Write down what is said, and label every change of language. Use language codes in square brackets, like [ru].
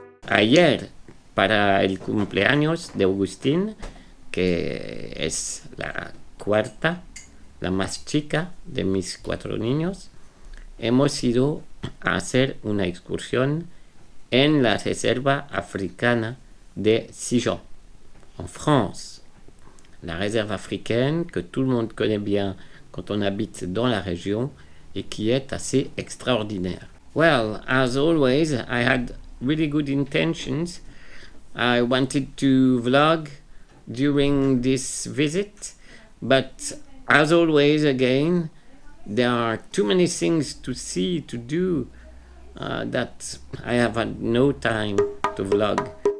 [es] Ayer, para el cumpleaños de Agustín, que es la cuarta, la más chica de mis 4 niños, hemos ido a hacer una excursión en la reserva africana de Sijon, en France. [fr] La réserve africaine que tout le monde connaît bien quand on habite dans la région et qui est assez extraordinaire. [en] Well, as always, I had really good intentions. I wanted to vlog during this visit, but as always, again, there are too many things to see, to do, that I have had no time to vlog.